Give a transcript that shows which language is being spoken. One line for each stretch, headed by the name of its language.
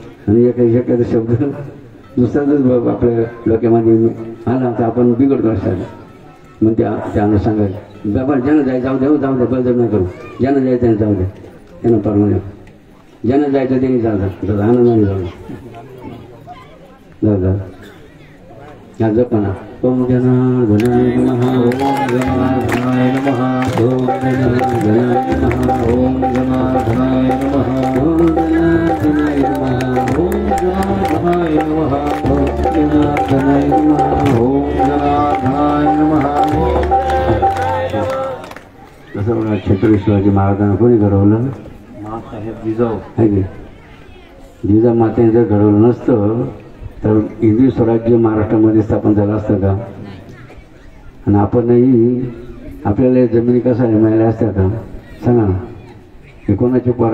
Marathi: आणि एखादा शब्द दुसरा जर आपल्या डोक्यामध्ये आला तर आपण बिघडतो असायला. मग त्या अनुषंगाने बाबा ज्यांना जायचं जाऊ द्या बलजब नाही करू. ज्यांना जायचं त्यांना जाऊ द्या, त्यांना परवाने. ज्यांना जायचं त्यांनी जातात आनंदाने जाऊ द्या.
Sanskrit: जपना ओम जनार्दनाय नमः ओम जनार्दनाय नमः ओम जनार्दनाय नमः ओम जनार्दनाय नमः ओम जनार्दनाय नमः ओम जनार्दनाय नमः ओम जनार्दनाय नमः ओम जनार्दनाय नमः.
Marathi: तसं बघा छत्रपती शिवाजी महाराजांना कोणी घडवलं? मासाहेब जिजाऊ आहे की. जिजामातेने जर घडवलं नसतं तर हिंदवी स्वराज्य महाराष्ट्रामध्ये स्थापन झालं असतं का? आणि आपणही आपल्याला जमिनी कसा मिळाल्या असत्या का? सांगा ना. हे कोणाचे उपकार?